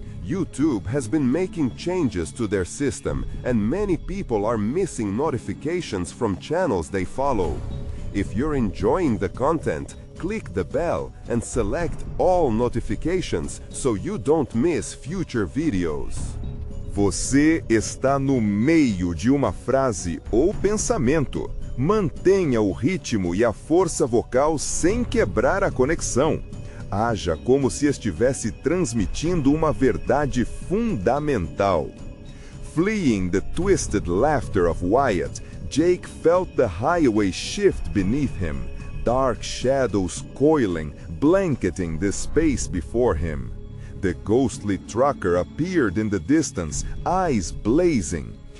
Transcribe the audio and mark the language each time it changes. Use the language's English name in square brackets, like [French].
[English] YouTube has been making changes to their system, and many people are missing notifications from channels they follow. If you're enjoying the content, click the bell and select all notifications so you don't miss future videos. [Portuguese] Você está no meio de uma frase ou pensamento. Mantenha o ritmo e a força vocal sem quebrar a conexão. Haja como se estivesse transmitindo uma verdade fundamental. [English] Fleeing the twisted laughter of Wyatt, Jake felt the highway shift beneath him, dark shadows coiling, blanketing the space before him. The ghostly trucker appeared in the distance, eyes blazing.